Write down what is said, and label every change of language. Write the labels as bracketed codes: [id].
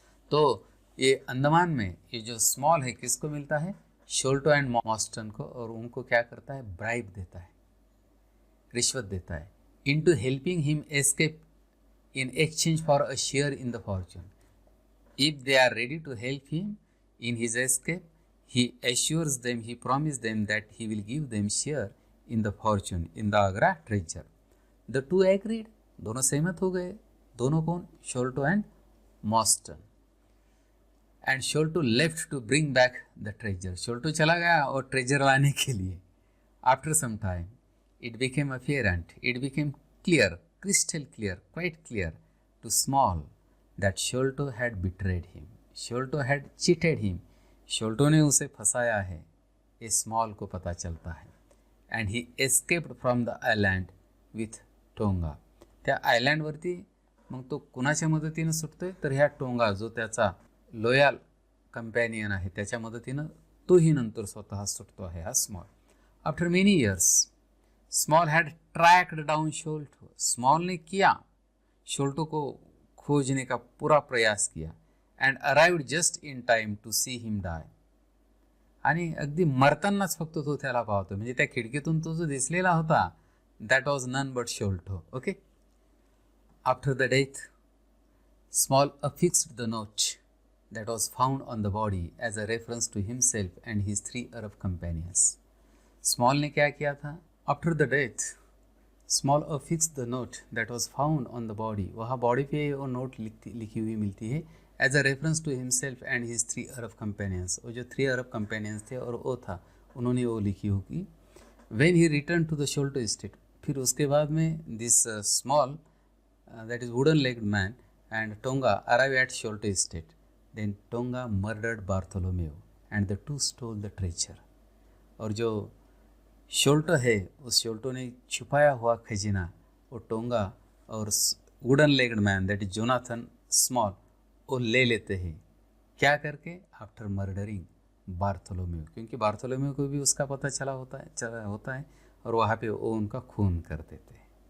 [hi] तो ये अंडमान में ये जो स्मॉल है किसको मिलता है? शोल्टो एंड मॉटसन को. और उनको क्या करता है? ब्राइब देता है, रिश्वत देता है. [en] Into helping him escape in exchange for a share in the fortune. If they are ready to help him in his escape, he assures them, he promises them that he will give them share in the fortune, in the Agra treasure. The two agreed, [hi] दोनों सहमत हो गए. दोनों कौन? शोल्टो and मॉस्टन. [en] and Sholto left to bring back the treasure, [hi] शोल्टो चला गया और treasure लाने के लिए. [en] after some time it became apparent, it became clear, crystal clear, quite clear to Small that Sholto had betrayed him, Sholto had cheated him, [hi] शोल्टो ने उसे फंसाया है, ये स्मॉल को पता चलता है. [en] and he escaped from the island with Tonga. [mr] त्या आयलँडवरती मग तो कुणाच्या मदतीनं सुटतोय? तर ह्या टोंगा, जो त्याचा लॉयल कंपॅनियन आहे, त्याच्या मदतीनं तोही नंतर स्वतः सुटतो आहे हा small. [en] after many years Small had tracked down Sholto, [hi] small ने किया, शोल्टो को खोजने का पूरा प्रयास किया. [en] and arrived just in time to see him die, [mr] आणि अगदी मरतानाच फक्त तो त्याला पाहतो. म्हणजे त्या खिडकीतून तो जो दिसलेला होता, [en] that was none but Sholto. Okay. After the death, Small affixed the note that was found on the body as a reference to himself and his 3 Arab companions. [hi] Small ने क्या किया था? [en] After the death, Small affixed the note that was found on the body. [hi] वहाँ body पे वो note लिखी हुई मिलती है [en] as a reference to himself and his 3 Arab companions. [hi] वो जो 3 Arab companions थे और वो था, उन्होंने वो लिखी होगी. [en] When he returned to the Sholto estate, [hi] फिर उसके बाद में [en] this Small, that is wooden legged man and Tonga arrived at Sholto estate. Then Tonga murdered Bartholomew and the two stole the treasure. [hi] और जो शोल्टो है, उस शोल्टो ने छुपाया हुआ खजीना वो टोंगा और [en] wooden legged man that is Jonathan Small [hi] वो ले लेते हैं. क्या करके? [en] after murdering Bartholomew, [hi] क्योंकि बार्थोलोमेव को भी उसका पता चला होता है और वहाँ पे वो उनका खून कर देते हैं.